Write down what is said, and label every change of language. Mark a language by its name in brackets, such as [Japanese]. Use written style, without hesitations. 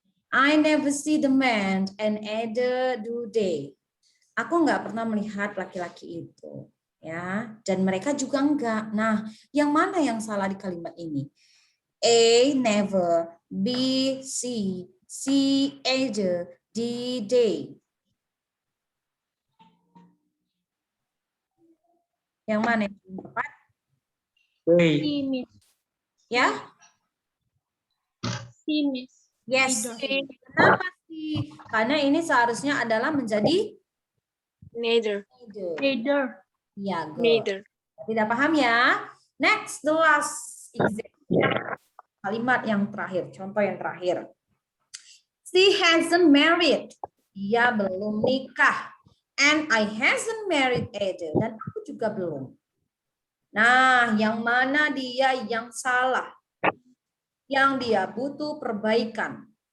[English] I never see the man and either do they. [Indonesian] Aku nggak pernah melihat laki-laki itu, ya, dan mereka juga enggak. Nah, yang mana yang salah di kalimat ini? [English] A, never. B, see. C, either. D, they. [Indonesian] Yang mana yang tepat? [English] They. [Indonesian] Ya? Yes. Kenapa sih? Karena ini seharusnya adalah menjadi [English] Neither. [Indonesian] Ya, good. [English] Neither. [Indonesian] Tidak paham ya? [English] Next, the last example. [Indonesian] Kalimat yang terakhir, contoh yang terakhir. [English] She hasn't married. [Indonesian] Dia belum nikah. [English] And I hasn't married either. [Indonesian] Dan aku juga belum. Nah, yang mana dia yang salah? Yang dia butuh perbaikan.